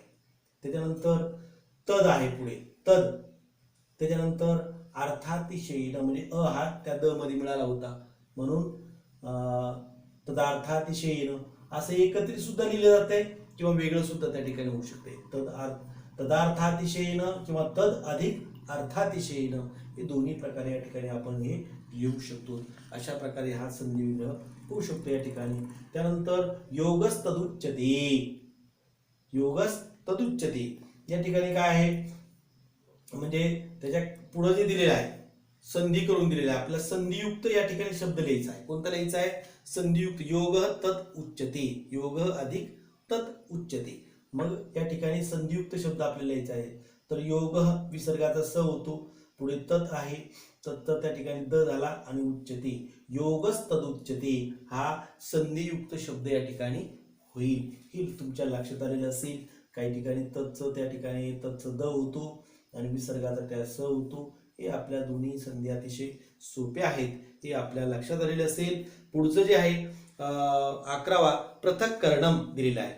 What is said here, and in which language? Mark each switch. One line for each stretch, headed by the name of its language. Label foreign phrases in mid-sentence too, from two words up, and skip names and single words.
Marathi: त्याच्यानंतर तद आहे पुढे तद, त्याच्यानंतर अर्थातिशयेन म्हणजे अ हा त्या द मध्ये मिळाला होता म्हणून तदार्थातिशयेन असं एकत्रित सुद्धा लिहिलं जातंय किंवा वेगळं सुद्धा त्या ठिकाणी होऊ शकते. तदार्थातिशयेन किंवा तद अधिक अर्थातिशयेन हे दोन्ही प्रकारे या ठिकाणी आपण हे लिहू शकतो. अशा प्रकारे हा संधी विग्रह होऊ शकतो या ठिकाणी. त्यानंतर
Sanskrit: योगस तदुच्यते, योगस तदुच्यते
Marathi: या ठिकाणी काय आहे म्हणजे त्याच्या पुढे जे दिलेलं आहे संधी करून दिलेलं आहे, आपल्याला संधियुक्त या ठिकाणी शब्द लिहायचा आहे. कोणता लिहायचा आहे? संधियुक्त.
Sanskrit: योग तत् उच्यते, योग अधिक तत् उच्यते.
Marathi: मग या ठिकाणी संधियुक्त शब्द आपल्याला लिहायचा आहे. तर योग विसर्गाचा स होतो, पुढे तत् आहे, तत् त्या ठिकाणी द झाला आणि उच्यते,
Sanskrit: योगस तदुच्यते
Marathi: हा संधियुक्त शब्द या ठिकाणी होईल. हे तुमच्या लक्षात आलेलं असेल. काही ठिकाणी तत्च त्या ठिकाणी तत्च द होतो आणि विसर्गाचा त्या स होतो. हे आपल्या दोन्ही संधी अतिशय सोपे आहेत, ते आपल्या लक्षात आलेले असेल. पुढचं जे आहे 11वा पृथक्करणम दिलेला आहे.